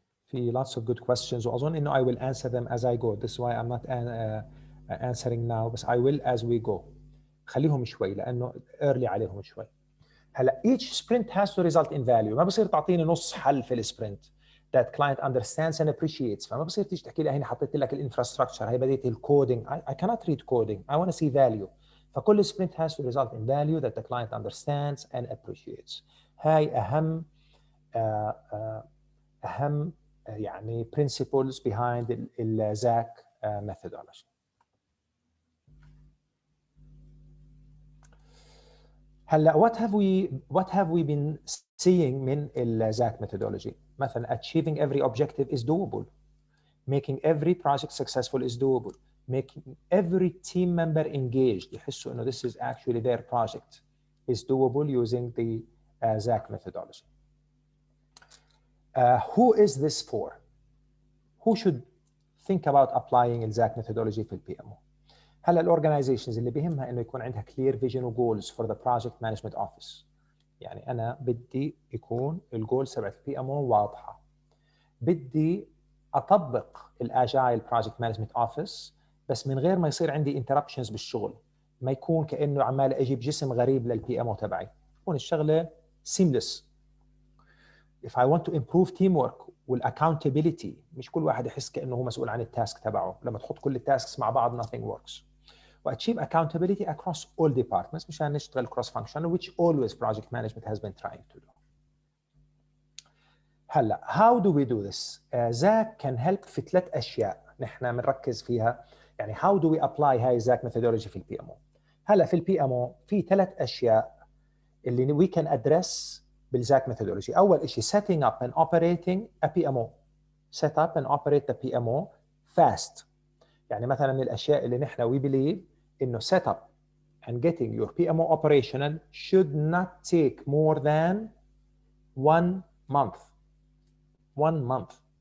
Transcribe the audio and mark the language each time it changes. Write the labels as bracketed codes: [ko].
[en] في lots of good questions [ar] واظن انه [en] I will answer them as I go. This is why I'm not answering now بس I will as we go. [ar] خليهم شوي لانه early عليهم شوي. [en] هلا each sprint has to result in value. [ar] ما بصير تعطيني نص حل في السبرنت [en] that client understands and appreciates. [ar] فما بصير تيجي تحكي لي هنا حطيت لك الانفراستراكشر، هي بديت الكودينج. [en] I cannot read coding. I want to see value. فكل sprint has to result in value that the client understands and appreciates. [ar] هاي أهم يعني principles behind ال XAC methodology. [en] هلا what have we been seeing من ال XAC methodology؟ مثلا achieving every objective is doable. Making every project successful is doable. Making every team member engaged [ar] يحسوا إنه [en] this is actually their project is doable using the XAC methodology. Who is this for? Who should think about applying ال XAC methodology في ال PMO؟ [ar] هلا الاورجنايزيشنز اللي بيهمها انه يكون عندها [en] clear vision وجولز for the project management office. [ar] يعني انا بدي يكون الجول تبعت البي ام او واضحه. بدي اطبق الاجايل بروجكت مانجمنت اوفيس بس من غير ما يصير عندي انتربشنز بالشغل، ما يكون كانه عمال اجيب جسم غريب للبي ام او تبعي، تكون الشغله seamless. [en] If I want to improve teamwork [ar] والاكاونتابيلتي، مش كل واحد يحس كانه هو مسؤول عن التاسك تبعه، لما تحط كل التاسكس مع بعض [en] nothing works. وachieve accountability across all departments [ar] مشان نشتغل [en] cross functional which always project management has been trying to do. هلا how do we do this؟ XAC can help [ar] في 3 أشياء نحن بنركز فيها. يعني [en] how do we apply [ar] هاي XAC methodology في البي ام او؟ هلا في البي ام او في 3 أشياء اللي [en] we can address [ar] بالXAC methodology. أول شيء [en] setting up and operating a PMO. set up and operate the PMO fast. [ar] يعني مثلا من الأشياء اللي نحن [en] we believe إنه set up and getting your PMO operational should not take more than 1 month. 1 month.